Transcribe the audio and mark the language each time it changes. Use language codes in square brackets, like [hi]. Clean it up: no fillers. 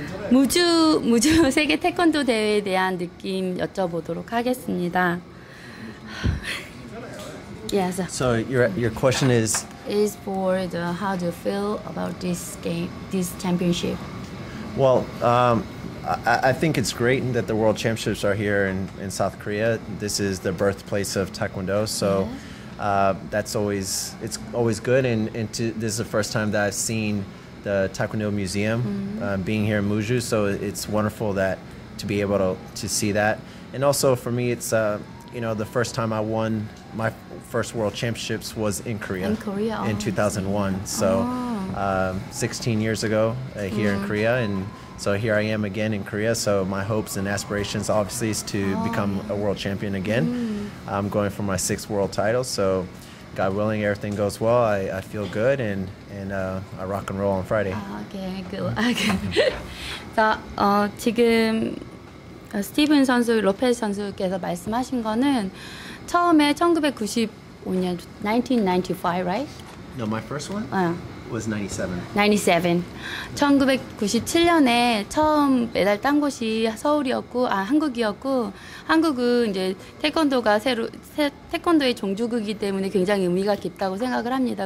[ko] 무주 세계 태권도 대회에 대한 느낌 여쭤보도록 하겠습니다. [en] Yes. So your question is for how do you feel about this game, this championship? Well, I think it's great that the World Championships are here in South Korea. This is the birthplace of Taekwondo, so it's always good. And this is the first time that I've seen the Taekwondo Museum, being here in MUJU. So it's wonderful that to be able to see that. And also for me, it's you know, the first time I won my first World Championships was in Korea. In 2001. So 16 years ago here in Korea, and so here I am again in Korea. So my hopes and aspirations obviously is to become a world champion again. I'm going for my 6th world title. So God willing, everything goes well. I feel good, and I rock and roll on Friday. Okay, good. [ko] 그래서 지금 스티븐 선수, 로페즈 선수께서 말씀하신 거는 처음에 1995년, 1995, right? [en] No, my first one was 97. 97. [ko] 1997년에 처음 메달 딴 곳이 서울이었고, 한국이었고, 한국은 이제 태권도가 태권도의 종주국이기 때문에 굉장히 의미가 깊다고 생각을 합니다.